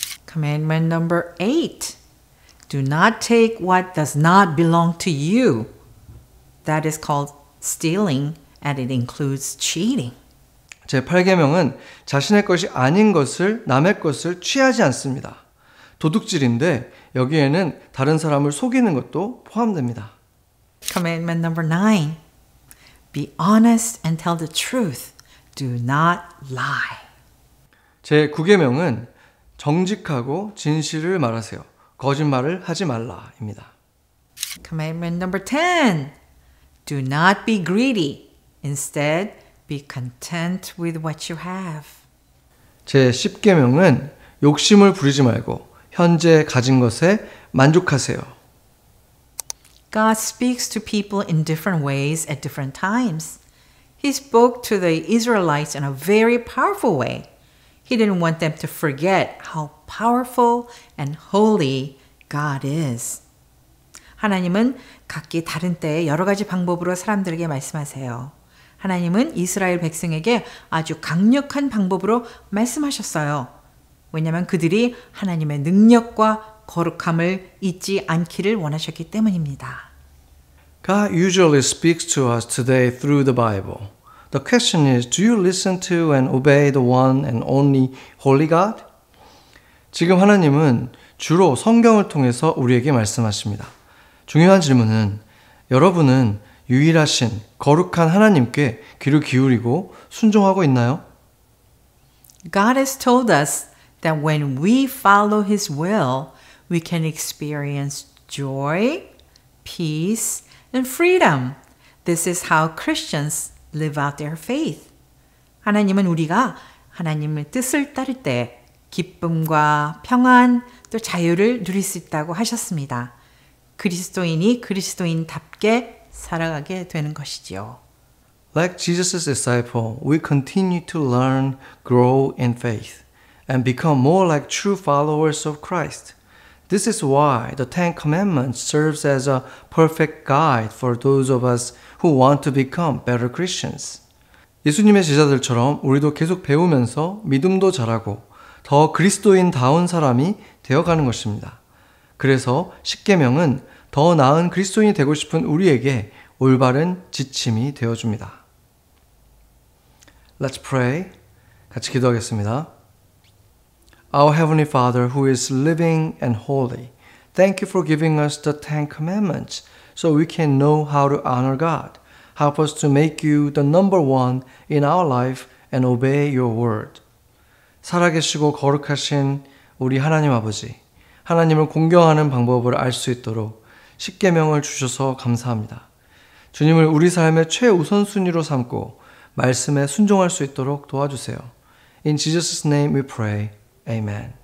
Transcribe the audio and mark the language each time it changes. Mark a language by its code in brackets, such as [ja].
[en] Commandment number 8. Do not take what does not belong to you. That is called stealing and it includes cheating. [ko] 제 8계명은 자신의 것이 아닌 것을 남의 것을 취하지 않습니다. 도둑질인데 여기에는 다른 사람을 속이는 것도 포함됩니다. [en] Commandment number 9. Be honest and tell the truth. Do not lie. [ko] 제 9계명은 정직하고 진실을 말하세요. 거짓말을 하지 말라입니다. [en] Commandment number 10. Do not be greedy. Instead, be content with what you have. [ko] 제 10계명은 욕심을 부리지 말고 현재 가진 것에 만족하세요. [en] God speaks to people in different ways at different times. He spoke to the Israelites in a very powerful way. He didn't want them to forget how powerful and holy God is. [ko] 하나님은 각기 다른 때에 여러 가지 방법으로 사람들에게 말씀하세요. 하나님은 이스라엘 백성에게 아주 강력한 방법으로 말씀하셨어요. 왜냐하면 그들이 하나님의 능력과 거룩함을 잊지 않기를 원하셨기 때문입니다. [en] God usually speaks to us today through the Bible. The question is, do you listen to and obey the one and only holy God? [ko] 지금 하나님은 주로 성경을 통해서 우리에게 말씀하십니다. 중요한 질문은 여러분은 유일하신 거룩한 하나님께 귀를 기울이고 순종하고 있나요? [en] God has told us that when we follow His will, we can experience joy, peace, and freedom. This is how Christians live out their faith. [ko] 하나님은 우리가 하나님의 뜻을 따를 때 기쁨과 평안 또 자유를 누릴 수 있다고 하셨습니다. 그리스도인이 그리스도인답게 살아가게 되는 것이지요. [en] Like Jesus' disciple, we continue to learn, grow in faith, and become more like true followers of Christ. This is why the Ten Commandments serves as a perfect guide for those of us who want to become better Christians. [ko] 예수님의 제자들처럼 우리도 계속 배우면서 믿음도 자라고 더 그리스도인다운 사람이 되어가는 것입니다. 그래서 십계명은 더 나은 그리스도인이 되고 싶은 우리에게 올바른 지침이 되어줍니다. [en] Let's pray. [ko] 같이 기도하겠습니다. [en] Our Heavenly Father who is living and holy, thank you for giving us the Ten Commandments so we can know how to honor God. Help us to make you the number one in our life and obey your word. [ko] 살아계시고 거룩하신 우리 하나님 아버지, 하나님을 공경하는 방법을 알 수 있도록 십계명을 주셔서 감사합니다. 주님을 우리 삶의 최우선순위로 삼고 말씀에 순종할 수 있도록 도와주세요. [en] In Jesus' name we pray. Amen.